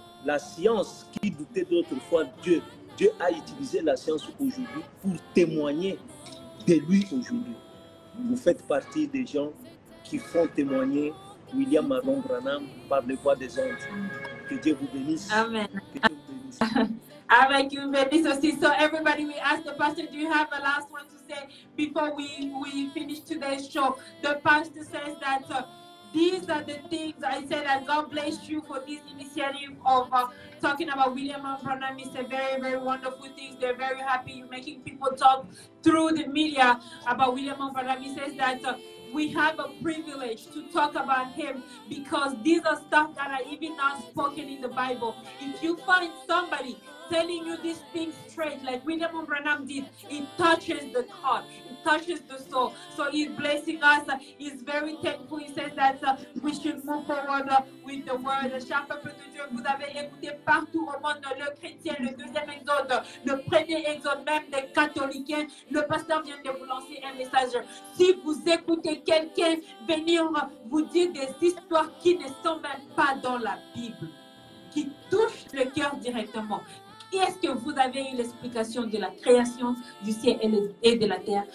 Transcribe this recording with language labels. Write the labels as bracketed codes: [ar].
[fr] La science qui doutait d'autrefois, Dieu a utilisé la science aujourd'hui pour témoigner de lui aujourd'hui. Vous faites partie des gens qui font témoigner William Aaron Branham par les voix des ondes. Que Dieu vous bénisse. Amen. Que Dieu vous bénisse. Amen. You bénisse aussi. [en] So everybody, we ask the pastor, do you have a last one to say before we finish today's show? The pastor says that these are the things I said that God bless you for this initiative of talking about William Branham. It's a very, very wonderful thing. They're very happy you're making people talk through the media about William Branham. He says that we have a privilege to talk about him because these are stuff that are even not spoken in the Bible. If you find somebody telling you these things straight, like William Branham did, it touches the heart, it touches the soul. So he's blessing us. He's very thankful. He says that we should move forward with the word. [fr] Cher peuple de Dieu, vous avez écouté partout au monde le chrétien, le deuxième exode, le premier exode, même des catholiques. Le pasteur vient de vous lancer un message. Si vous écoutez quelqu'un venir vous dire des histoires qui ne sont même pas dans la Bible, qui touchent le cœur directement, est-ce que vous avez eu l'explication de la création du ciel et de la terre?